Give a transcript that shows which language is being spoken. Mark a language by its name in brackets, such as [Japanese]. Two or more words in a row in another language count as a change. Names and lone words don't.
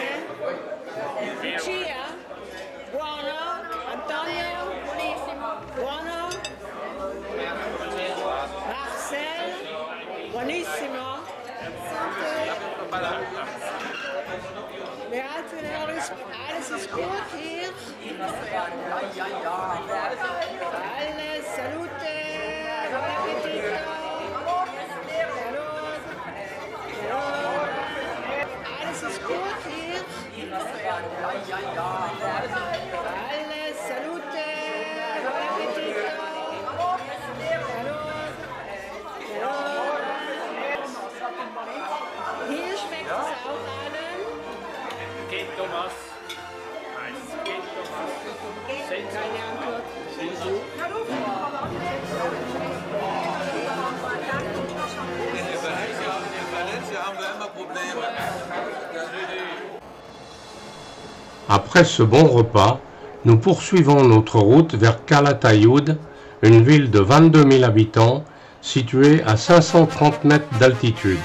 [Italian] Lucia? Buono? Antonio? Buonissimo! Buono? Marcel? Buonissimo? [German] Beate, alles ist gut hier? Alles, [Italian] salute! Buon appetito! [German] Alles ist gut hier? Alles, [Italian] salute! Buon appetito! [German] Hier schmeckt es auch allen. Geht Thomas. Geht Thomas. Keine Antwort. [French] Après ce bon repas, nous poursuivons notre route vers Calatayud, une ville de 22 000 habitants située à 530 mètres d'altitude.